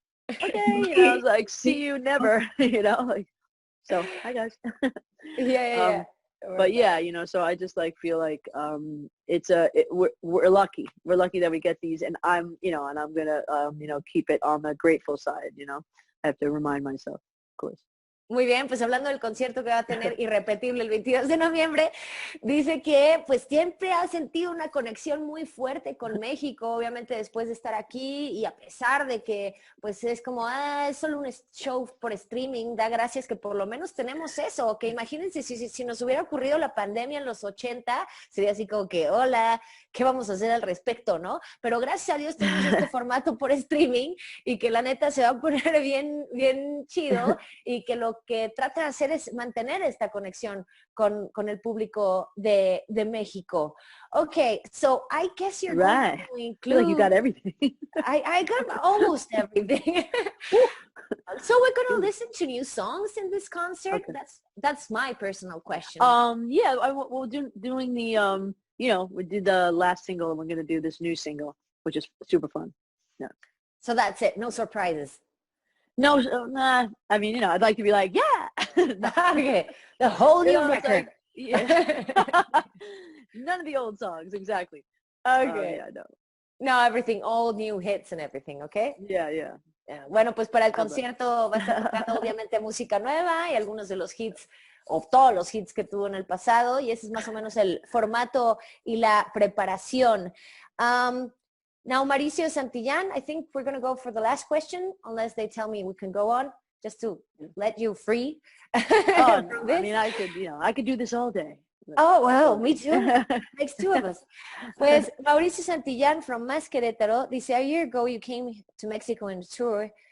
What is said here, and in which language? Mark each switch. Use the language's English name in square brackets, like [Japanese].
[English] Okay, you know, I was like, see you never, you know, like, so hi guys. Yeah. But yeah, you know, so I just like feel like we're lucky. We're lucky that we get these, and I'm, you know, and I'm gonna you know, keep it on the grateful side. You know, I have to remind myself, of course. [Spanish] Muy bien, pues hablando del concierto que va a tener Irrepetible el 22 de noviembre, dice que pues siempre ha sentido una conexión muy fuerte con México, obviamente después de estar aquí, y a pesar de que pues es como, es solo un show por streaming, da gracias que por lo menos tenemos eso, que imagínense si nos hubiera ocurrido la pandemia en los 80, sería así como que, hola, ¿qué vamos a hacer al respecto, no? Pero gracias a Dios tenemos este formato por streaming, y que la neta se va a poner bien chido, y que lo que trata de hacer es mantener esta conexión con el público de México. [English] Okay, so I guess you're going to include... I feel like you got everything. I got almost everything. So we're going to listen to new songs in this concert? Okay. That's my personal question. Yeah, we're doing the, you know, we did the last single, and we're going to do this new single, which is super fun. Yeah. So that's it. No surprises. No, nah. I mean, you know, I'd like to be like, yeah. Okay, the whole new record. Like, yeah. None of the old songs, exactly. Okay. Yeah, no. No, everything, all new hits and everything, okay? Yeah. [Spanish] Bueno, pues para el concierto va a estar tocando obviamente música nueva y algunos de los hits, o todos los hits que tuvo en el pasado, y ese es más o menos el formato y la preparación. [English] Now, Mauricio Santillán, I think we're going to go for the last question, unless they tell me we can go on, just to let you free. I mean, I could do this all day. Oh, well, me too. Makes two of us. [Spanish] Pues [English] Mauricio Santillán from Más Querétaro [Spanish] dice, [English] a year ago you came to Mexico on a tour.